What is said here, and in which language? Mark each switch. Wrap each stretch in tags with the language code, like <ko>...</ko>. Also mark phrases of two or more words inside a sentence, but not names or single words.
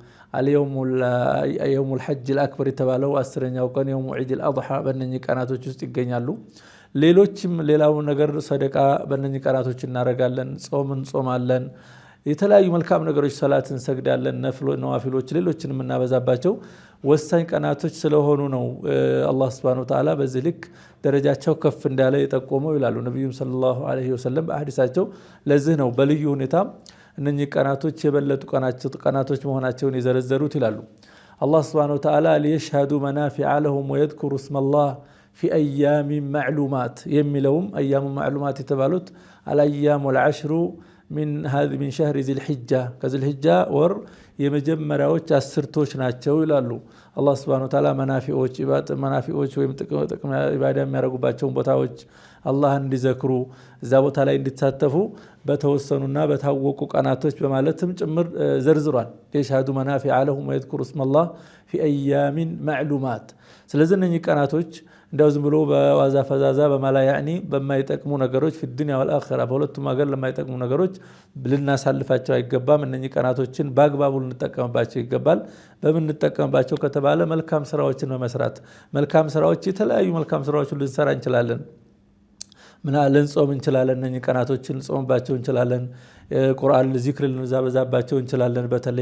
<ar>يوم الحج الأكبر</ar> <am>የተባለው 10ኛው ቀን</am> <ar>يوم عيد الأضحى</ar> <am>በእነኚህ ቀናቶች ውስጥ ይገኛሉ። ሌሎችም ሌላው ነገር ሰደቃ በእነኚህ ቀናቶች እናደርጋለን፣ ጾምን ጾማለን፣ የተለያዩ መልካም ነገሮች ሰላትን ሰግዳለን፣ ነዋፊሎች ሌሎችንም እናበዛባቸው ወሳኝ ቀናቶች ስለሆኑ ነው አላህ</am> <ar>سبحانه وتعالى</ar> <am>በዚህ ልክ ደረጃቸው ከፍ እንዳለ የጠቆመው ይላሉ ነብዩ</am> <ar>صلى الله عليه وسلم</ar> <am>በሐዲሳቸው። ለዚህ ነው በልዩ ሁኔታ እነኚህ ቀናቶች የበለጡ ቀናቶች መሆናቸውን የዘረዘሩት ይላሉ። አላህ</am> <ar>سبحانه وتعالى ليشهدوا منافع لهم ويذكروا اسم الله في أيام معلومات</ar> <am>የሚለውም</am> <ar>أيام معلومات</ar> <am>የተባሉት</am> <ar>الأيام العشر من شهر ذي الحجة كذي الحجة ور</ar> <am>የመጀመሪያዎች አስርቶች ናቸው ይላሉ። አላህ</am> <ar>سبحانه وتعالى</ar> <am>መናፊዎች ወይም ጥቅም ኢባዳ የሚያደርጉባቸውን ቦታዎች አላህን እንዲዘክሩ እዛ ቦታ ላይ እንዲተሳተፉ በተወሰኑና በታወቁ ቀናቶች በማለትም ጭምር ዘርዝሯል።</am> <ar>يشهدوا منافع لهم ويذكروا اسم الله في أيام معلومات።</ar> <am>ስለዚህ እነኚህ ቀናቶች እንደው ዝም ብሎ በዋዛ ፈዛዛ በማላ ያኒ በማይጠቅሙ ነገሮች</am> <ar>في الدنيا والآخرة</ar> <am>በሁለቱም ሀገር ለማይጠቅሙ ነገሮች ልናሳልፋቸው አይገባም። እነኚህ ቀናቶችን በአግባቡ ልንጠቀምባቸው ይገባል። በምን እንጠቀምባቸው ከተባለ መልካም ስራዎችን በመስራት መልካም ስራዎች የተለያዩ መልካም ስራዎችን ልንሰራ እንችላለን። ልንጾም እንችላለን። እነኚህ ቀናቶችን ልንጾምባቸው እንችላለን። ቁርአን ዚክር ልንዛበዛባቸው እንችላለን። በተለይ</am>